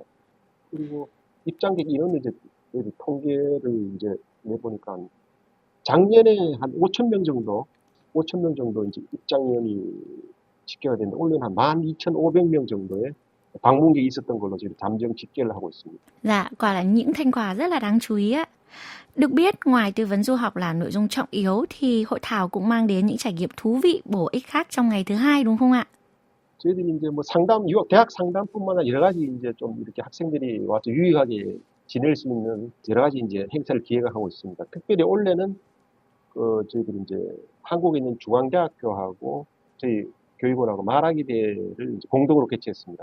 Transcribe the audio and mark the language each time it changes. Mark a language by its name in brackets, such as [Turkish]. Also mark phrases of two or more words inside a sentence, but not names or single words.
[Korean] 그리고 입장객 인원을 이제 통계를 이제 내보니까 작년에 한 5천 명 정도 이제 입장인원이 집계가 됐는데 올해는 한 12,500명 정도의 방문객이 있었던 걸로 지금 잠정 집계를 하고 있습니다. [Vietnamese] Dạ, quả là những thành quả rất là đáng chú ý ạ. Được biết, ngoài tư vấn du học là nội dung trọng yếu thì hội thảo cũng mang đến những trải nghiệm thú vị, bổ ích khác trong ngày thứ hai đúng không ạ? [Korean] 저희들이 이제 뭐 대학 상담뿐만 아니라 여러 가지 이제 좀 이렇게 학생들이 와서 유익하게 지낼 수 있는 여러 가지 이제 행사를 기획하고 있습니다. 특별히 올해는 저희들이 이제 한국에 있는 중앙대학교하고 저희 교육원하고 말하기 대회를 이제 공동으로 개최했습니다.